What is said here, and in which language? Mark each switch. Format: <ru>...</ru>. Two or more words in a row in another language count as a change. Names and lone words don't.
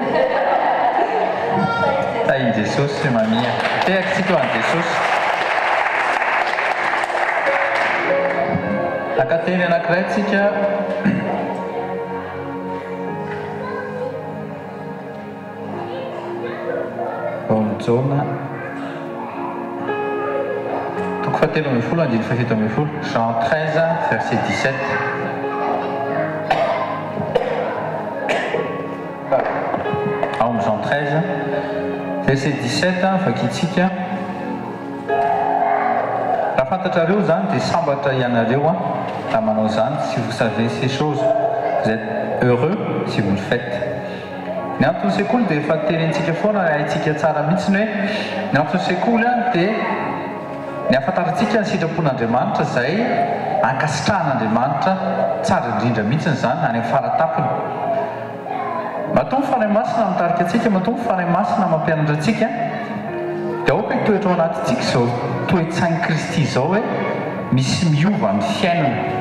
<mg>tainy Jesosy mamia tehatsika hoan'i Jesosy akateny anankiray tsika Jona toko fahatelo ambin'ny folo andiny fahafito ambin'ny folo Jean 13 verset 17 ao amin'ny Jean 13 verset 17 vakitsika raha fantatrareo zany dia sambatra ianareo raha manao zany</mg> <fr>si vous savez ces choses vous êtes heureux si vous le faites.</fr> <mg>Ny antony sekoly dia efa terentsika foana haintsika tsara mihitsiny hoe ny antony sekoly dia ny ahafantarantsika ny sitrapon'Andriamanitra izay ankasitrahan'Andriamanitra tsara indrindra mihitsiny zany any amin'ny faratapony. Matombo fanahy masina mitarika antsika, matombo fanahy masina mampianatra antsika dia aoka toetra ao anatintsika izao toe-tsainy Kristy izao hoe misy miova amin'ny fiainana.</mg>